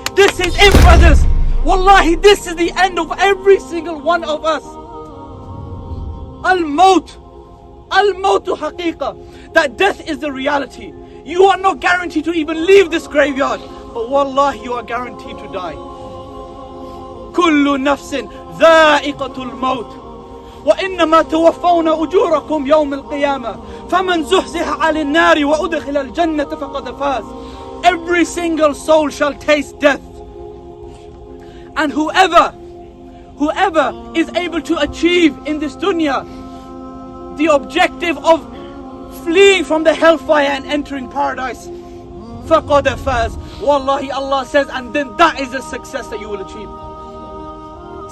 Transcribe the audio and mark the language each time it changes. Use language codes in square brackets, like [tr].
[en] This is it, brothers. Wallahi, this is the end of every single one of us. [ar] Al-Maut. Al-Mautu haqiqa. [en] That death is the reality. You are not guaranteed to even leave this graveyard, but wallahi, you are guaranteed to die. [ar] Kullu nafsin dha'iqatul maut. وإنما توفون أجوركم يوم القيامة فمن زحزح عن النار وأدخل الجنة فقد فاز. [en] Every single soul shall taste death. And whoever is able to achieve in this dunya the objective of fleeing from the hellfire and entering paradise, [ar] فَقَدْ فَازَ. [en] Wallahi, Allah says, and then that is the success that you will achieve.